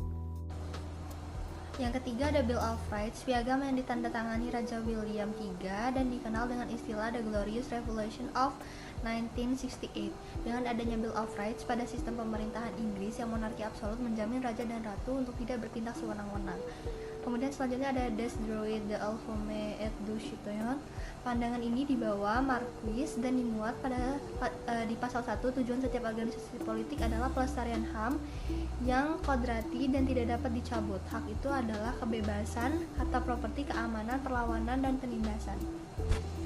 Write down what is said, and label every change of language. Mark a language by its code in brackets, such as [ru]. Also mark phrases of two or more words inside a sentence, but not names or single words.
[id] Yang ketiga ada Bill of Rights, piagam yang ditandatangani Raja William III dan dikenal dengan istilah The Glorious Revolution of 1968. Dengan adanya Bill of Rights pada sistem pemerintahan Inggris yang monarki absolut menjamin raja dan ratu untuk tidak bertindak sewenang-wenang. Kemudian selanjutnya ada Des Droit de l'Homme et du Citoyen. Pandangan ini dibawa Marquis dan dimuat di pasal 1. Tujuan setiap organisasi politik adalah pelestarian HAM yang kodrati dan tidak dapat dicabut. Hak itu adalah kebebasan, harta properti, keamanan, perlawanan, dan penindasan.